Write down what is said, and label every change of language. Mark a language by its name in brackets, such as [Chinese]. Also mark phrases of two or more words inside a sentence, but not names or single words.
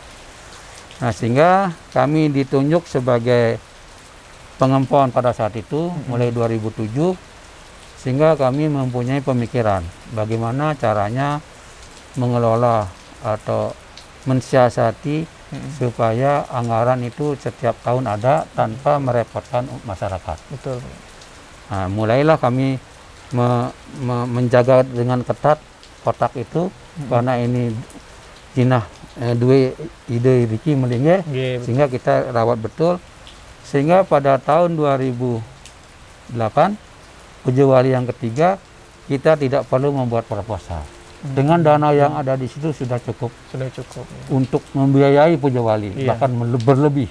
[Indonesian] Nah, sehingga kami ditunjuk sebagai pengempon pada saat itu mulai 2007, sehingga kami mempunyai pemikiran bagaimana caranya mengelola atau mensiasati supaya anggaran itu setiap tahun ada tanpa merepotkan masyarakat. Betul. Nah, mulailah kami menjaga dengan ketat kotak itu karena ini [Balinese] jinah dua ide Riki Melinggih, [Indonesian] sehingga kita rawat betul, sehingga pada tahun 2008 Puja Wali yang ketiga kita tidak perlu membuat proposal. Dengan dana yang ada di situ sudah cukup untuk membiayai Puja Wali, bahkan berlebih.